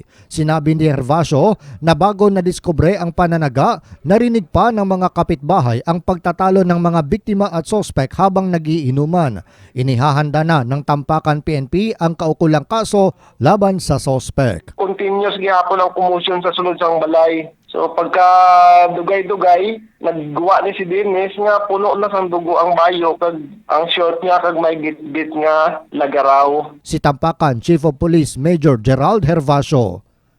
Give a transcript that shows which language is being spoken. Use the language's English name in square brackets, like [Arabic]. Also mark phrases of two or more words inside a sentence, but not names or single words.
[Filipino] Sinabi ni Hervasio na bago nadiskubre ang pananaga, narinig pa ng mga kapitbahay ang pagtatalo ng mga biktima at sospek habang nagiinuman. Inihahanda na ng Tampakan PNP ang kaukulang kaso laban sa sospek. [Hiligaynon] Continuous gihapon ang commotion sa sulod sang balay. So pagka dugay-dugay, nagguwa ni si Dennis nga puno na sang dugo ang bayo kag ang short niya kag may git-git nga lagaraw. [Filipino] Si Tampakan Chief of Police Major Gerald Hervasio.